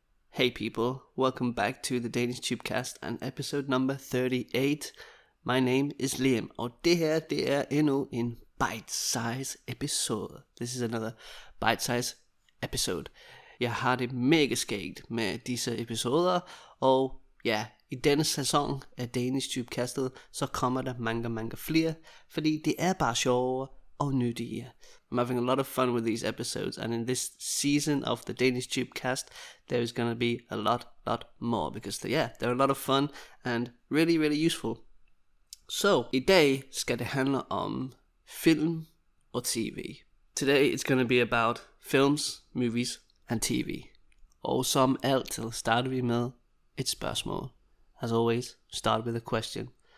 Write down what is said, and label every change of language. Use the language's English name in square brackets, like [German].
[English] Hey people, welcome back to the DanishTube cast and episode number 38. My name is Liam, [Danish] og det her, det er endnu en bite-size episode. [English] This is another bite-size episode. [Danish] Jeg har det mega skægt med disse episoder, og ja, i denne sæson af DanishTube-kastet, så kommer der mange flere, fordi det er bare sjovere og nyttige. [English] I'm having a lot of fun with these episodes, and in this season of the DanishTube cast, there is gonna be a lot more, because they're a lot of fun and really useful. [Danish] Så i dag skal det handle om film og tv. [English] Today it's gonna be about films, movies and tv. [Danish] Og som altid starter vi med et spørgsmål. [English] As always, start with a question.